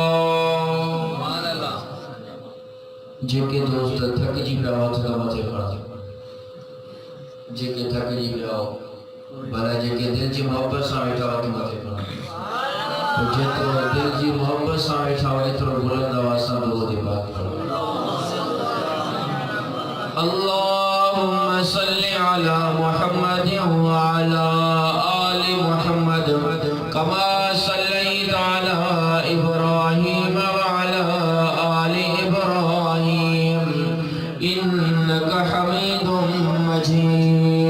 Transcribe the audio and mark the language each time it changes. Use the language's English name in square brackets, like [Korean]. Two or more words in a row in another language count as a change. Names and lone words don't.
[Sindhi] जेके दोस्त थकजी पिया हथ था मथे खड़ा जेके थकजी पिया भला जेके दिल जी मोहब्बत सां वेठा हथ मथे खड़ा जेतिरो दिल जी मोहब्बत सां वेठा एतिरो बुलंद आवाज़ सां दुआ दी बात करो. [Arabic] اللهم صل على محمد وعلى آل محمد كما صليت على إبراهيم وعلى آل إبراهيم إنك حميد مجيد.